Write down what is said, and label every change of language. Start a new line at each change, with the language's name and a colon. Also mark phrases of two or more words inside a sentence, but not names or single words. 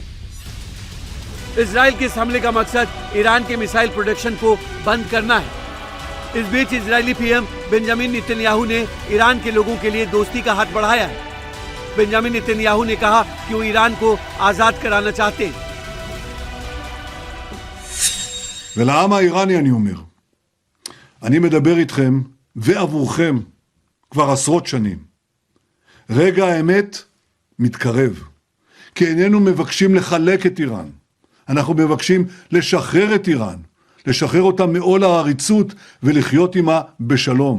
Hindi: इजराइल के इस हमले का मकसद ईरान के
English: missile production
Hindi: को बंद करना है। इस बीच
English: Israeli PM
Hindi: बेंजामिन नेतन्याहू ने ईरान के लोगों के लिए दोस्ती का हाथ बढ़ाया है। बेंजामिन नेतन्याहू ने कहा कि वो ईरान को आजाद कराना चाहते हैं।
Hebrew: ולעם האיראני אני אומר, אני מדבר איתכם ועבורכם כבר עשרות שנים. רגע האמת מתקרב, כי איננו מבקשים לחלק את איראן. אנחנו מבקשים לשחרר את איראן, לשחרר אותה מעול העריצות ולחיות עימה בשלום.